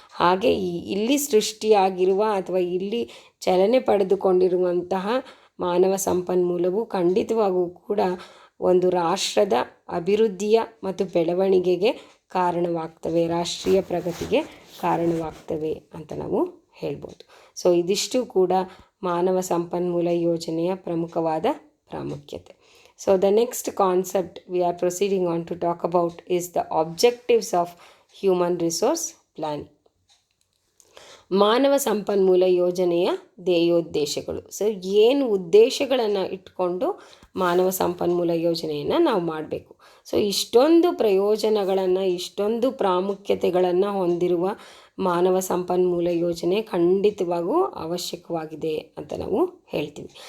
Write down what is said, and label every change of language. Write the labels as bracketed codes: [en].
[kn] ಹಾಗೆ ಇಲ್ಲಿ ಸೃಷ್ಟಿಯಾಗಿರುವ ಅಥವಾ ಇಲ್ಲಿ ಚಲನೆ ಪಡೆದುಕೊಂಡಿರುವಂತಹ ಮಾನವ ಸಂಪನ್ಮೂಲವು ಖಂಡಿತವಾಗೂ ಕೂಡ ಒಂದು ರಾಷ್ಟ್ರದ ಅಭಿವೃದ್ಧಿಯ ಮತ್ತು ಬೆಳವಣಿಗೆಗೆ ಕಾರಣವಾಗ್ತವೆ, ರಾಷ್ಟ್ರೀಯ ಪ್ರಗತಿಗೆ ಕಾರಣವಾಗ್ತವೆ ಅಂತ ನಾವು ಹೇಳ್ಬೋದು. ಸೊ ಇದಿಷ್ಟು ಕೂಡ ಮಾನವ ಸಂಪನ್ಮೂಲ ಯೋಜನೆಯ ಪ್ರಮುಖವಾದ ಪ್ರಾಮುಖ್ಯತೆ. [en] So the next concept we are proceeding on to talk about is the objectives of human resource planning. [kn] ಮಾನವ ಸಂಪನ್ಮೂಲ ಯೋಜನೆಯ ಧ್ಯೇಯೋದ್ದೇಶಗಳು. ಸೊ ಏನು ಉದ್ದೇಶಗಳನ್ನು ಇಟ್ಕೊಂಡು ಮಾನವ ಸಂಪನ್ಮೂಲ ಯೋಜನೆಯನ್ನು ನಾವು ಮಾಡಬೇಕು. ಸೊ ಇಷ್ಟೊಂದು ಪ್ರಯೋಜನಗಳನ್ನು, ಇಷ್ಟೊಂದು ಪ್ರಾಮುಖ್ಯತೆಗಳನ್ನು ಹೊಂದಿರುವ ಮಾನವ ಸಂಪನ್ಮೂಲ ಯೋಜನೆ ಖಂಡಿತವಾಗೂ ಅವಶ್ಯಕವಾಗಿದೆ ಅಂತ ನಾವು ಹೇಳ್ತೀವಿ.